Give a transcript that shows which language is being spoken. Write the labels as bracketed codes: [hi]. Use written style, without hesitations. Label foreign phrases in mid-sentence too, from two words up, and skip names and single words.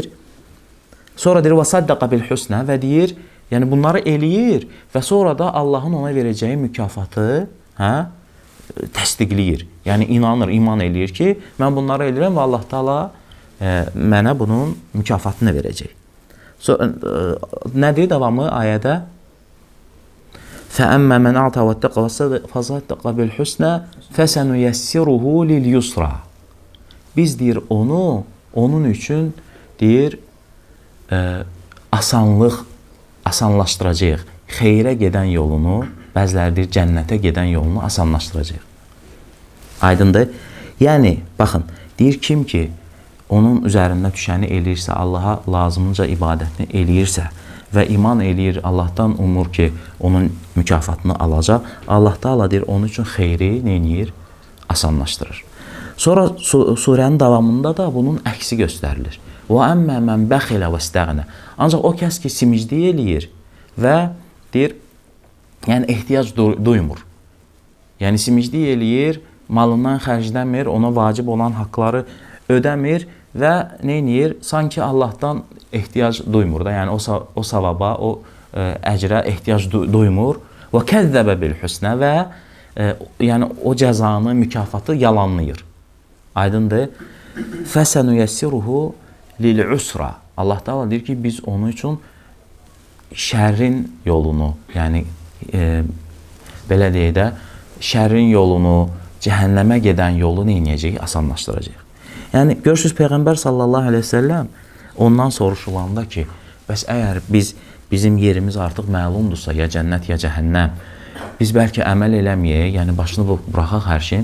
[az] Sonra deyir, [ar] "وصدق بالحسنى" [az] və deyir, yəni bunları eləyir və sonra da Allahın ona verəcəyi mükafatı, təsdiqləyir. Yəni inanır, iman eləyir ki, mən bunları eləyirəm və Allah Taala mənə bunun mükafatını verəcək. Nədir davamı ayədə? [ar] "فأما من أعطى واتقى وصدق بالحسنى فسنيسره لليسرى." [az] Biz deyir onun üçün deyir asanlaşdıracağıq. Xeyrə gedən yolunu, bəziləri deyir cənnətə gedən yolunu asanlaşdıracağıq. Aydındır? Yəni, baxın, deyir kim ki, onun üzərində düşəni eləyirsə, Allaha lazımınca ibadətini eləyirsə və iman eləyir, Allahdan umur ki, onun mükafatını alacaq, Allah Taala deyir, onun üçün xeyri neyir? Asanlaşdırır. Sonra surənin davamında da bunun əksi göstərilir. [ar] وَأَمَّا مَنْ بَخِلَ وَاسْتَغْنَى. [az] Ancaq o kəs ki, simiclik eləyir və deyir, yəni ehtiyac duymur. Yəni simiclik eləyir, malından xərcləmir, ona vacib olan haqqları ödəmir və neyniyir? Sanki Allahdan ehtiyac duymur da, yəni o savaba, o əcrə ehtiyac duymur. [ar] وَكَذَّبَ بِالْحُسْنَى [az] və yəni o cəzanı, mükafatı yalanlayır. Aydındır? [ar] فَسَنُيَسِّرُهُ lil-usra. [az] Allah Taala deyir ki, biz onun üçün şərrin yolunu, yəni belə deyək də, şərrin yolunu, cəhənnəmə gedən yolu neynəyəcəyik? Asanlaşdıracaq. Yəni görürsüz Peyğəmbər [ar] صلى الله عليه وسلم [az] ondan soruşulanda ki, bəs əgər bizim yerimiz artıq məlumdursa, ya cənnət, ya cəhənnəm, biz bəlkə əməl eləməyək, yəni başını buraxaq hər şeyin.